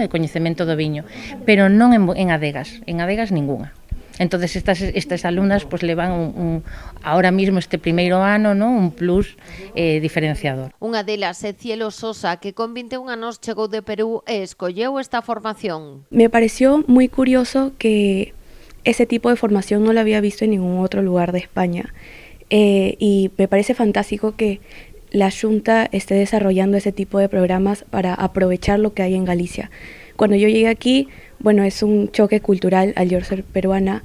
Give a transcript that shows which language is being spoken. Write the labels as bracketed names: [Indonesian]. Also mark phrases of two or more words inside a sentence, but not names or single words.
[Galician] E coñecemento do viño, pero non en adegas ningunha. Entonces estas alumnas pues levan ahora mismo este primeiro ano, ¿no? Un plus diferenciador. Unha delas é Cielo Sosa, que con 21 anos chegou de Perú e escolleu esta formación. [Spanish] Me pareció muy curioso que ese tipo de formación no la había visto en ningún otro lugar de España, y me parece fantástico que la Xunta esté desarrollando ese tipo de programas para aprovechar lo que hay en Galicia. Cuando yo llegué aquí, bueno, es un choque cultural al yo ser peruana.